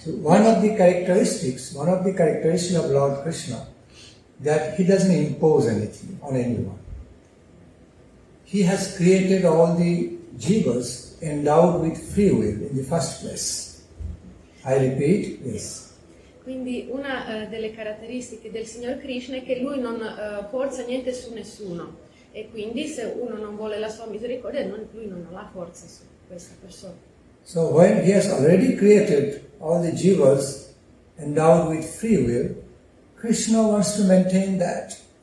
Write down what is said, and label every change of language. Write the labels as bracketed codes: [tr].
[en] So one of the characteristics of Lord Krishna, that he doesn't impose anything on anyone. He has created all the jivas endowed with free will in the first place. I repeat, yes. [it] Quindi una delle caratteristiche del Signor Krishna è che lui non forza niente su nessuno, e quindi se uno non vuole la sua misericordia, lui non ha la forza su questa persona. [en] So when he has already created all the jivas endowed with free will, Krishna wants to maintain that.